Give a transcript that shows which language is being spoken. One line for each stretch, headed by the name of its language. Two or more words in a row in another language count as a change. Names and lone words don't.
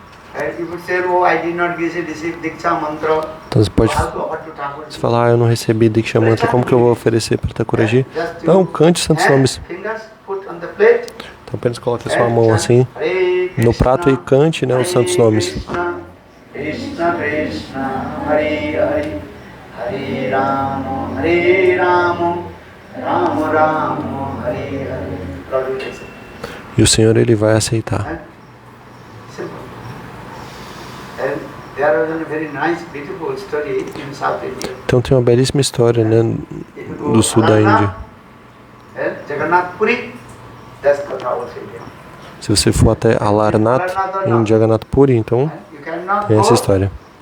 Portuguese: Então você pode falar, eu não recebi
Sanskrit: Diksha Mantra,
Portuguese: como que eu vou oferecer para Thakurji? Então cante os santos nomes. Então apenas coloque a sua mão assim no prato e cante, né, os santos nomes.
Sanskrit: Krishna Krishna, Hare Hare, Hare Rama, Rama Rama, Hare Hare.
Portuguese: E o Senhor, Ele vai aceitar. Então tem uma belíssima história, né, do sul da Índia. Se você for até Alarnath, em Jagannath Puri, então tem essa história.